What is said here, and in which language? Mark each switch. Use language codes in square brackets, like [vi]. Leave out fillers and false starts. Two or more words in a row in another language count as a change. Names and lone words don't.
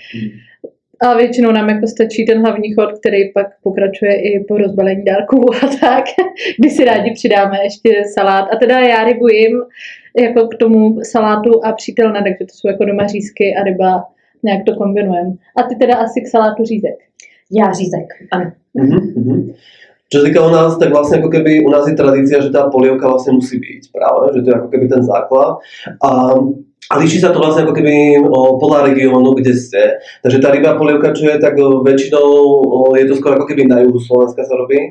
[cs] A většinou nám jako stačí ten hlavní chod, který pak pokračuje i po rozbalení dárků a tak, kdy si rádi přidáme ještě salát. A teda já rybu jim jako k tomu salátu a přítel ne, takže to jsou jako doma řízky a ryba, nějak to kombinujeme. A ty teda asi k salátu řízek. Já řízek, ano. [sk] Čo sa týka u nás, tak vlastne ako keby u nás je tradícia, že tá polievka vlastne musí byť práve, že to je ako keby ten základ. A líši sa to vlastne ako keby podľa regiónu, kde ste. Takže tá ryba polievka, čo je tak väčšinou, je to skôr ako keby na juhu Slovenska sa robí.